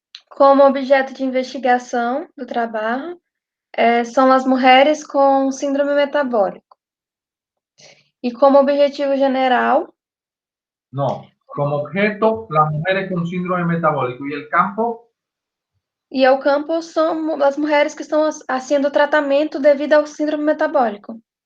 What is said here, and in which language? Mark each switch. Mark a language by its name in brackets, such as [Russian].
[Portuguese] Como objeto de investigação do trabalho, são as mulheres com síndrome metabólico. E como objetivo general... [Spanish] No, como objeto, las mujeres con síndrome metabólico. ¿Y el campo? [Portuguese] E o campo são as mulheres que estão haciendo tratamento devido ao síndrome metabólico.